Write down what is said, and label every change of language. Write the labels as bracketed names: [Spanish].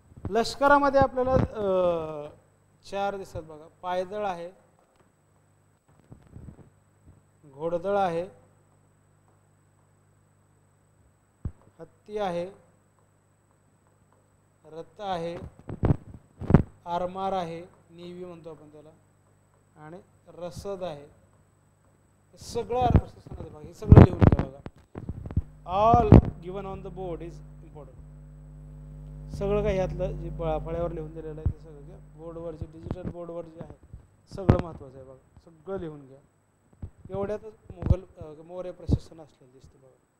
[Marathi] लष्करामध्ये आपल्याला 4 दिसतात बघा, पायदळ आहे, घोडदळ आहे, हत्ती आहे, रथ आहे, आरमार आहे, नेव्ही म्हणतो आपण त्याला, आणि रसद आहे. सगळं प्रशासनाचं भाग, हे सगळं लिहून घ्या बघा. [English] All given on the board is important. [Marathi] सगळं काही यातलं जे फळ्यावर लिहून दिलेलं आहे ते सगळं घ्या. बोर्डवर जे डिजिटल बोर्डवर जे आहे सगळं महत्त्वाचं आहे बघा, सगळं लिहून घ्या. एवढ्यातच मौर्य प्रशासन असलेलं दिसतं बघा.